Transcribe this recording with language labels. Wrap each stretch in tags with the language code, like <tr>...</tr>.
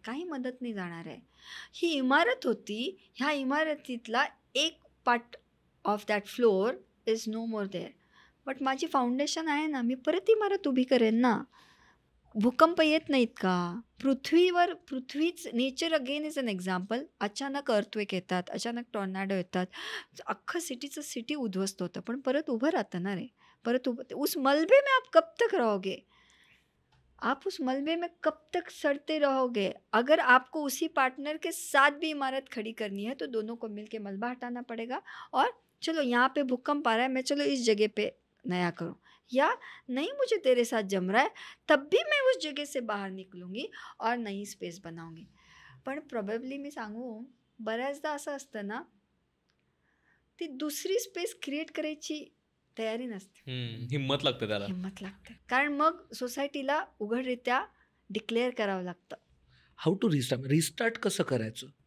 <mr>काही मदत नाही जाणार आहे. ही इमारत होती, ह्या इमारतीतला एक</mr> <en>part of that floor is no more there, but</en> <mr>माझी फाउंडेशन आहे ना, मी परत इमारत उभी करेन ना. भूकंप येत नाहीत का पृथ्वीवर? पृथ्वीच nature</mr> <en>Again is an example.</en> <mr>अचानक अर्थक्वेक येतात, अचानक टॉर्नाडो येतात, अख्खं सिटी उद्ध्वस्त होतं, पण परत उभं राहतं ना रे. परत उभं,</mr> <hi>उस मलबे में आप कब तक रहोगे? आप उस मलबे में कब तक सड़ते रहोगे? अगर आपको उसी पार्टनर के साथ भी इमारत खड़ी करनी है, तो दोनों को मिलके मलबा हटाना पड़ेगा. और चलो यहाँ पे भूकंप आ रहा है, मैं चलो इस जगह पे नया करूँ, या नहीं मुझे तेरे साथ जम रहा है, तब भी मैं उस जगह से बाहर निकलूँगी और नई स्पेस बनाऊँगी.</hi> <mr>पण प्रोबेबली मी सांगू, बऱ्याचदा असं असतं ना, ती दुसरी स्पेस क्रिएट करायची तयारी नसते, हिंमत लागते त्याला. हिंमत लागते. कारण मग सोसायटीला उघडरित्या डिक्लेअर करावं लागतं.</mr> <en>how to restart</en> <mr>कसं करायचं?</mr>